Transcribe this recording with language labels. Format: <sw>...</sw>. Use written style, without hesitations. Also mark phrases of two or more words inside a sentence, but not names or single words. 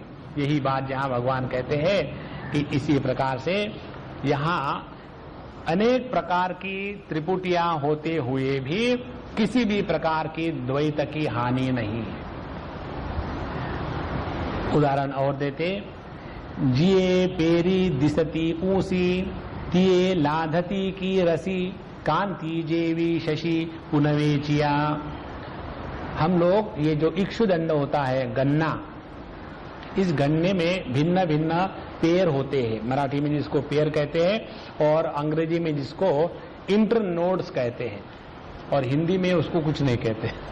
<hi>यही बात जहां भगवान कहते हैं कि इसी प्रकार से यहां अनेक प्रकार की त्रिपुटियां होते हुए भी किसी भी प्रकार की द्वैत की हानि नहीं है। उदाहरण और देते,</hi> <mr>जिए पेरी दिसती ऊसी तिये लाधती की रसी कांति जेवी शशि पुनवेचिया।</mr> <hi>हम लोग ये जो इक्षुदंड होता है गन्ना, इस गन्ने में भिन्न भिन्न पेड़ होते हैं। मराठी में जिसको पेड़ कहते हैं और अंग्रेजी में जिसको इंटरनोड्स कहते हैं, और हिंदी में उसको कुछ नहीं कहते।</hi>